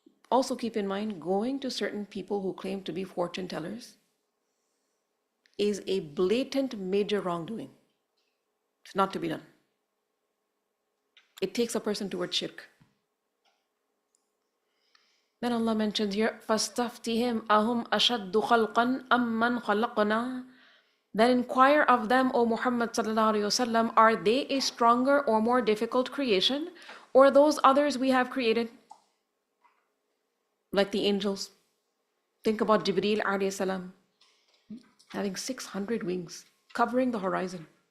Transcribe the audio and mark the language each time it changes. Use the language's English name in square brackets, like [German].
[English] Also keep in mind, going to certain people who claim to be fortune tellers is a blatant major wrongdoing. It's not to be done. It takes a person towards shirk. Then Allah mentions here, [Arabic] فَاسْتَفْتِهِمْ أَهُمْ أَشَدُّ خَلْقًا أَمَّنْ خَلَقْنَا. [English] Then inquire of them, O Muhammad sallallahu alaihi wasallam, are they a stronger or more difficult creation, or those others we have created? Like the angels. Think about Jibreel alayhi salam, having 600 wings, covering the horizon.